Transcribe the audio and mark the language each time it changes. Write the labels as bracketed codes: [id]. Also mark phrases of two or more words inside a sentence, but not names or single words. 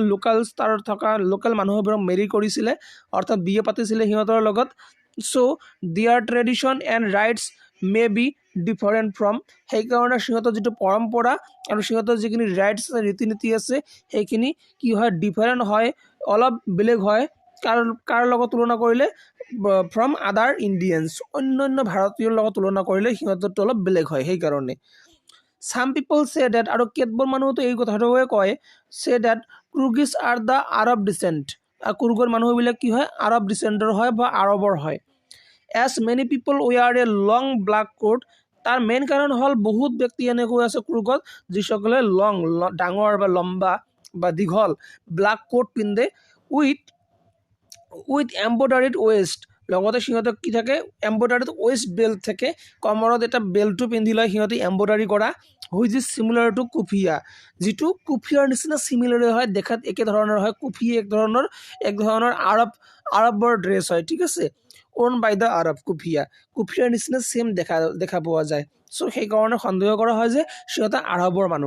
[as] লোকেলছ তাৰ থকা লোকেল মানুহবোৰক মেৰি কৰিছিলে অৰ্থাৎ বিয়ে পাতিছিলে সিহঁতৰ লগত [en] so their tradition and rites may be different from [as] সেইকাৰণে সিহঁতৰ যিটো পৰম্পৰা আৰু সিহঁতৰ যিখিনি ৰাইটছ আছে ৰীতি নীতি আছে সেইখিনি কি হয় ডিফাৰেণ্ট হয় অলপ বেলেগ হয় কাৰ লগত তুলনা কৰিলে [en] from other Indians [as] অন্যান্য ভাৰতীয়ৰ লগত তুলনা কৰিলে সিহঁতৰটো অলপ বেলেগ হয় সেইকাৰণে [en] Some people say that [as] আৰু কেতবোৰ মানুহতো এই কথাটোৱে কয় [en] say that Kyrgyz are the Arab descent [as] কুৰ্গৰ মানুহবিলাক কি হয় আৰব ডিচেণ্টৰ হয় বা আৰবৰ হয় [en] as many people wear a long black coat [as] তাৰ মেইন কাৰণ হ'ল বহুত ব্যক্তি এনেকৈ আছে কুৰ্গত যিসকলে লং ডাঙৰ বা লম্বা বা দীঘল [en] black coat [as] পিন্ধে [en] with embroidered waist [as] লগতে সিহঁতে কি থাকে [en] embroidered waist belt [as] থাকে কমৰত এটা বেল্টটো পিন্ধি লয় সিহঁতে এম্ব্ৰইডাৰি কৰা [en] which is similar to Kufiya [as] যিটো কুফিয়াৰ নিচিনা সিমিলাৰ হয় দেখাত একে ধৰণৰ হয় কুফি এক ধৰণৰ আৰবৰ ড্ৰেছ হয় ঠিক আছে [en] worn by the Arab [as] কুফিয়াৰ নিচিনা সেম দেখা পোৱা যায় চ' সেইকাৰণে সন্দেহ কৰা হয় যে সিহঁতে আৰবৰ মানুহ